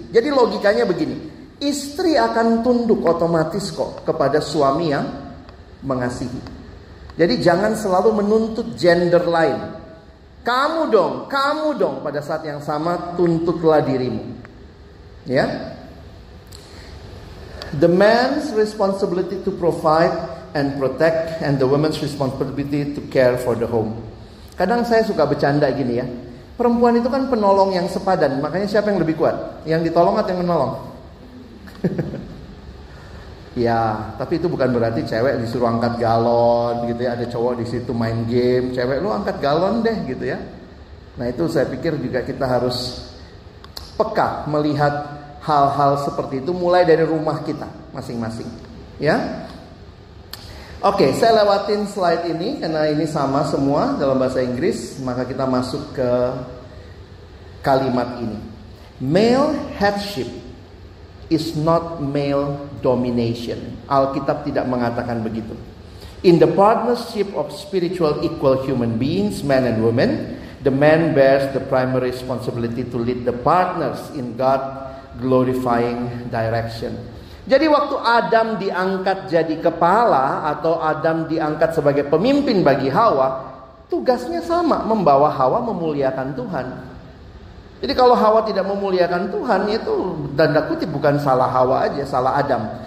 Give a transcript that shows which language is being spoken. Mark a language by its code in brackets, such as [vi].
[id] Jadi logikanya begini, istri akan tunduk otomatis kok kepada suami yang mengasihi. Jadi jangan selalu menuntut gender lain. Kamu dong, pada saat yang sama tuntutlah dirimu. Ya. [en] The man's responsibility to provide and protect, and the woman's responsibility to care for the home. [id] Kadang saya suka bercanda gini ya. Perempuan itu kan penolong yang sepadan. Makanya siapa yang lebih kuat? Yang ditolong atau yang menolong? Ya, tapi itu bukan berarti cewek disuruh angkat galon gitu ya. Ada cowok di situ main game, cewek lu angkat galon deh gitu ya. Nah itu saya pikir juga kita harus peka melihat hal-hal seperti itu mulai dari rumah kita masing-masing. Ya. Oke, saya lewatin slide ini karena ini sama semua dalam bahasa Inggris. Maka kita masuk ke kalimat ini. [en] Male headship is not male domination. [id] Alkitab tidak mengatakan begitu. [en] In the partnership of spiritual equal human beings, men and women, the man bears the primary responsibility to lead the partners in God glorifying direction. [id] Jadi waktu Adam diangkat jadi kepala atau Adam diangkat sebagai pemimpin bagi Hawa, tugasnya sama, membawa Hawa memuliakan Tuhan. Jadi kalau Hawa tidak memuliakan Tuhan, itu tanda kutip bukan salah Hawa aja, salah Adam.